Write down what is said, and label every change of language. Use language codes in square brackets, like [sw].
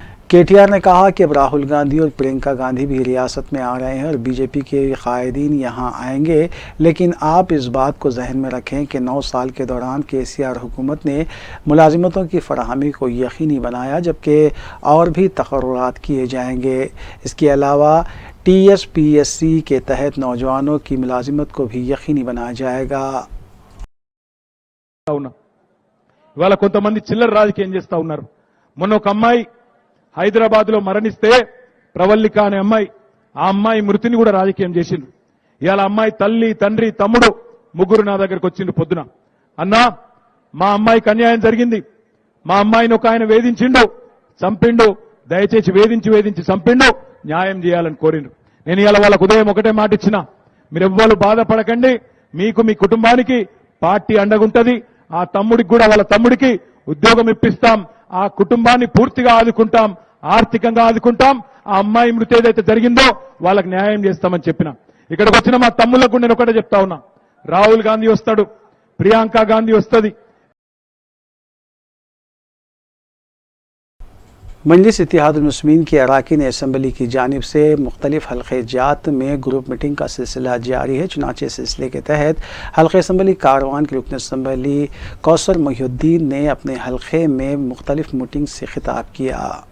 [hi] KTR ने कहा कि अब राहुल गांधी और प्रियंका गांधी भी रियासत में आ रहे हैं और BJP के कायदीन यहाँ आएंगे, लेकिन आप इस बात को जहन में रखें कि 9 साल के दौरान KCR हुकूमत ने मुलाजिमतों की फराहमी को यकीनी बनाया, जबकि और भी तकर्रुरात किए जाएंगे। इसके अलावा TSPSC के तहत नौजवानों की मुलाजिमत को भी यकीनी बनाया जाएगा। [te] ఇవాళ కొంతమంది చిల్లర రాజకీయం చేస్తా ఉన్నారు. మొన్న ఒక అమ్మాయి హైదరాబాద్లో మరణిస్తే ప్రవల్లిక అనే అమ్మాయి, ఆ అమ్మాయి మృతిని కూడా రాజకీయం చేసిండు. ఇవాళ అమ్మాయి తల్లి, తండ్రి, తమ్ముడు ముగ్గురు నా దగ్గరకు వచ్చిండు పొద్దున. అన్నా, మా అమ్మాయికి అన్యాయం జరిగింది, మా అమ్మాయిని ఒక ఆయన వేధించిండు, చంపిండు, దయచేసి వేధించి చంపిండు, న్యాయం చేయాలని కోరిండు. నేను ఇవాళ వాళ్ళకు ఉదయం ఒకటే మాట ఇచ్చిన, మీరెవ్వరు బాధపడకండి, మీకు మీ కుటుంబానికి పార్టీ అండగుంటది. ఆ తమ్ముడికి కూడా, వాళ్ళ తమ్ముడికి ఉద్యోగం ఇప్పిస్తాం, ఆ కుటుంబాన్ని పూర్తిగా ఆదుకుంటాం, ఆర్థికంగా ఆదుకుంటాం. ఆ అమ్మాయి మృతి ఏదైతే జరిగిందో వాళ్ళకి న్యాయం చేస్తామని చెప్పిన. ఇక్కడికి వచ్చిన మా తమ్ముళ్లకు నేను ఒకటే చెప్తా ఉన్నా, రాహుల్ గాంధీ వస్తాడు, ప్రియాంక గాంధీ వస్తుంది. [hi] मजलिस इत्तेहादुल मुस्लिमीन की अरकान असम्बली की जानिब से मुख्तलिफ हल्क़े जात में ग्रुप मीटिंग का सिलसिला जारी है। चुनाचे सिलसिले के तहत हल्क़े असम्बली कारवान के रुकन असम्बली कौसर मोहिउद्दीन ने अपने हल्क़े में मुख्तलिफ मीटिंग से खिताब किया।